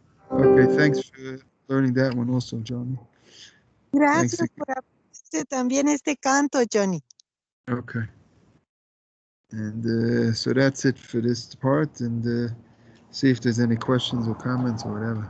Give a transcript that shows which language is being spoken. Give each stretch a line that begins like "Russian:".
English: Okay, thanks for learning that one also, Johnny.
Spanish: Gracias
English: Thanks.
Spanish: por aprender también este canto, Johnny.
English: Okay. And so that's it for this part, and see if there's any questions or comments or whatever.